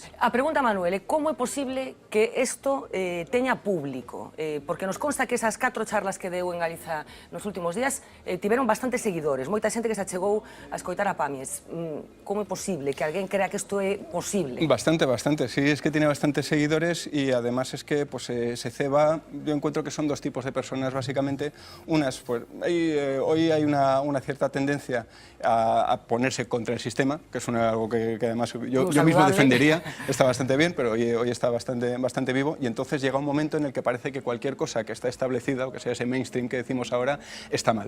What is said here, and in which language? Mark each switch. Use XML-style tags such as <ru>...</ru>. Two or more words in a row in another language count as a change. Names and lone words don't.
<gl>A pregunta, Manuel, é como é posible que isto teña público? Porque nos consta que esas 4 charlas que deu en Galiza nos últimos días tiveron bastantes seguidores, moita xente que se achegou a escoitar a Pamies. Como é posible que alguén crea que isto é posible?</gl> <es>Bastante, sí, es que tiene bastantes seguidores y además es que pues, se ceba, yo encuentro que son dos tipos de personas básicamente, unas, pues, hoy hay una cierta tendencia a ponerse contra el sistema, que es algo que además yo mismo defendería, está bastante bien, pero hoy está bastante vivo, y entonces llega un momento en el que parece que cualquier cosa que está establecida, o que sea ese mainstream que decimos ahora, está mal.</es>